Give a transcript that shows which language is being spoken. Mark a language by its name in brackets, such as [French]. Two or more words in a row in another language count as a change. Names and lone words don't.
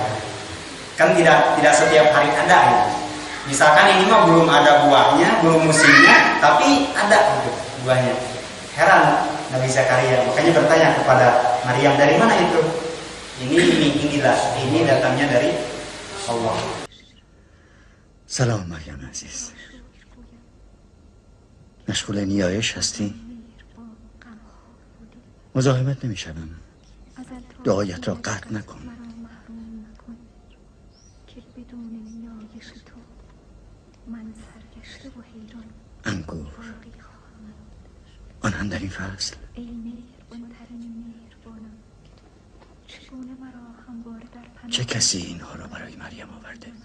[Indonesian] Kan tidak setiap hari ada gitu. Misalkan ini mah belum ada buahnya, belum musimnya, tapi ada gitu, buahnya. Heran Nabi Zakaria, makanya bertanya kepada Maryam, dari mana itu? Inilah, ini datangnya dari Allah. [Persian] سلام مریم عزیز مشغول نیایش هستی؟ مزاحمت نمیشم دعایت را قطع نکن انگور آن هم در این فصل چه کسی اینها را برای مریم آورده؟